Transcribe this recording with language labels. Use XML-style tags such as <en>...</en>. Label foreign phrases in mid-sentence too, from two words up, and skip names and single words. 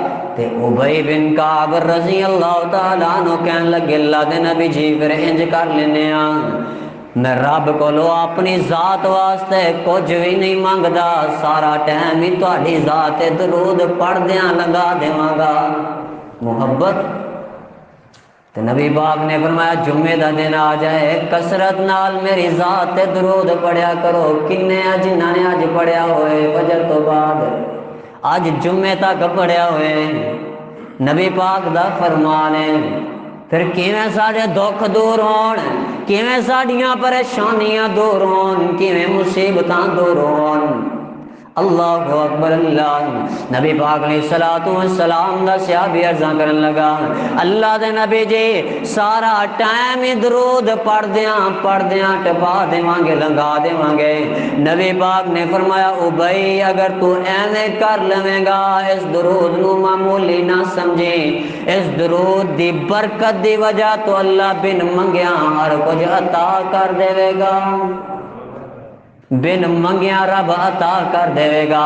<pa>تے ابی بن کعب</pa> <ar>رضی اللہ تعالیٰ عنہ</ar> <pa>کہنے لگے اللہ دے نبی جی پھر انج کر لینے میں رب کولو اپنی ذات واسطے کچھ بھی نہیں مانگدا، سارا ٹائم ہی تہاڈی ذات تے درود پڑھدیاں لگا دیواں گا۔ محبت تے نبی پاک نے فرمایا جمعے دا دن آ جائے کثرت نال میری ذات تے درود پڑھیا کرو، کنے جنہاں نے اج پڑھیا ہوئے فجر تو بعد اج جمعے تک پڑھیا ہوئے، نبی پاک دا فرمان ہے، پھر کیویں سارے دکھ دور ہون، کیویں ساڈیاں پریشانیاں دور ہون، کیویں مصیبتاں دور ہون۔</pa> <ar>اللہ اکبر</ar> <pa>اللہ۔ نبی پاک</pa> <ar>علیہ الصلوۃ والسلام</ar> <pa>دا صحابی عرضاں کرن لگا اللہ دے نبی جی سارا ٹائم ہی درود پڑھدیاں ٹپا دیواں گے لنگا دیواں گے۔ نبی پاک نے فرمایا او بھائی اگر تو ایویں کر لویں گا اس درود نو معمولی نہ سمجھیں، اس درود دی برکت دی وجہ تو اللہ بن منگیا ہر کچھ عطا کر دے گا، بن منگیا رب عطا کر دے گا۔</pa>